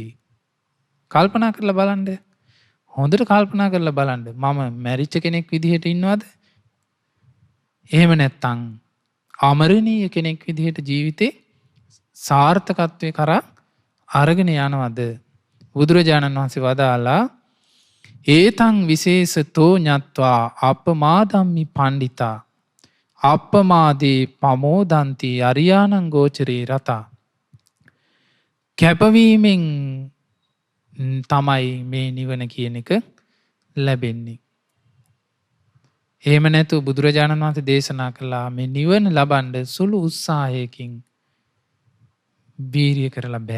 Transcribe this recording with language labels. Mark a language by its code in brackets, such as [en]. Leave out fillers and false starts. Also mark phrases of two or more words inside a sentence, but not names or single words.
[si] කල්පනා කරලා බලන්න. හොඳට කල්පනා කරලා බලන්න. මම මැරිච්ච කෙනෙක් විදිහට ඉන්නවද? එහෙම නැත්තම් අමරණීය කෙනෙක් විදිහට ජීවිතේ සාර්ථකත්වයේ කරා අරගෙන යනවද? බුදුරජාණන් වහන්සේ වදාලා [pi] ඒතං විශේෂතෝ ඤත්වා අපමාදම්මි පණ්ඩිතා අපමාදී පමෝදන්ති අරියානං ගෝචරේ රතා. [si] කැපවීමෙන් තමයි මේ නිවන කියන එක ලැබෙන්නේ. එහෙම නැතු බුදුරජාණන් වහන්සේ දේශනා කළා මේ නිවන ලබන්න සුළු උත්සාහයකින් වීරිය කරලා බෑ.